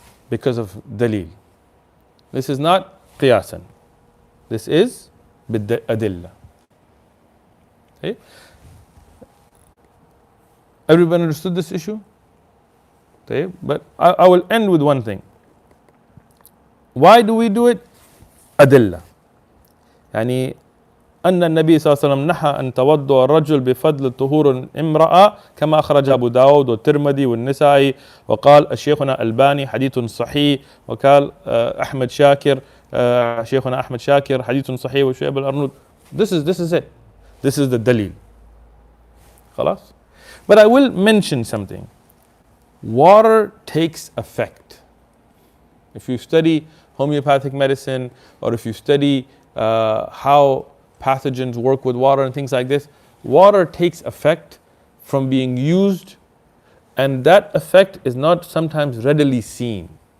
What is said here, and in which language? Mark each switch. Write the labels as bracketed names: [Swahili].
[English] Because of dalil. This is not qiyasan. This is bid-adillah. Okay? Everyone understood this issue? Okay? But I will end with one thing. Why do we do it? Adillah. [Arabic] يعني أن النبي صلى الله عليه وسلم نهى أن توضأ الرجل بفضل طهور الامرأة كما أخرج أبو داود والترمذي والنسائي، وقال الشيخنا الباني حديث صحيح، وقال أحمد شاكر شيخنا أحمد شاكر حديث صحيح وشعيب الأرنود. [English] This is it. This is the dalil. خلاص. But I will mention something. Water takes effect. If you study homeopathic medicine, or if you study how pathogens work with water and things like this, water takes effect from being used, and that effect is not sometimes readily seen.